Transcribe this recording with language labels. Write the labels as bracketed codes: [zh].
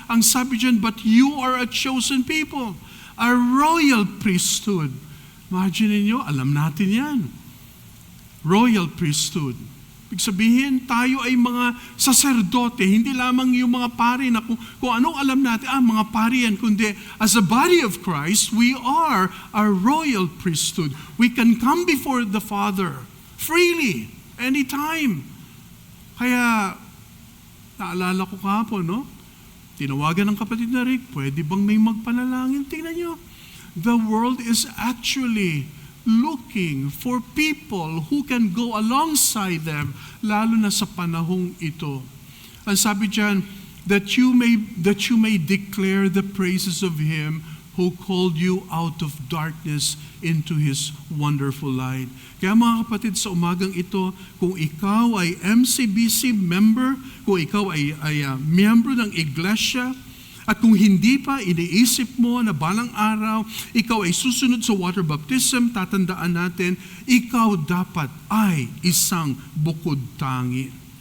[tl] Ang sabi dyan, [en] but you are a chosen people. A royal priesthood. Imagine niyo, [tl] alam natin yan. Royal priesthood. Ibig sabihin, tayo ay mga saserdote, hindi lamang yung mga pari na kung anong alam natin, mga pari yan, kundi [en] as a body of Christ, we are a royal priesthood. We can come before the Father freely, anytime. [tl] Kaya, naalala ko kahapon, no? Tinawagan ng kapatid na Rick, pwede bang may magpanalangin? [en] Tingnan nyo, the world is actually looking for people who can go alongside them, [tl] lalo na sa panahong ito. Ang sabi dyan, [en] that you may declare the praises of Him who called you out of darkness into His wonderful light. [tl] Kaya mga kapatid, sa umagang ito, kung ikaw ay MCBC member, kung ikaw ay miyembro ng iglesia, at kung hindi pa, iniisip mo na balang araw, ikaw ay susunod sa water baptism, tatandaan natin, ikaw dapat ay isang bukod tangi.